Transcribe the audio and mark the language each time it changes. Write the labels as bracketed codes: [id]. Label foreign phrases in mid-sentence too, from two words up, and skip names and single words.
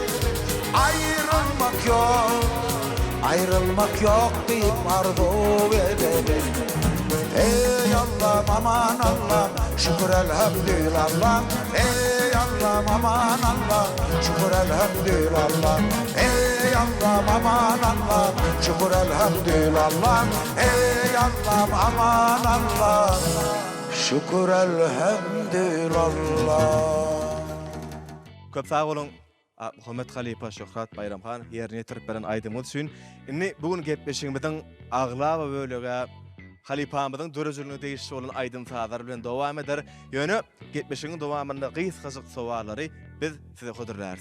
[tr] Ayrılmak yok deyip arzu edelim Ey Allah'ım aman Allah'ım şükür elhamdülillah Ey Allah'ım aman Allah'ım şükür elhamdülillah Ey ey Allah'ım aman Allah'ım şükür elhamdülillah ey Allah'ım aman Allah'ım şükür elhamdülillah. [tk] Köp sağ olun. Muhammed Halipa Şöhrat Bayramhan yerine getirip beren aydymyz üçin. Inni bugün gepleşigimizden agla we bölege Halipamyzyň dörejülüni değişşi bolan aydym saazlar bilen dowam eder. Ýöne gepleşigiň dowamynda gys-gysyk sowallary biz size höderläris.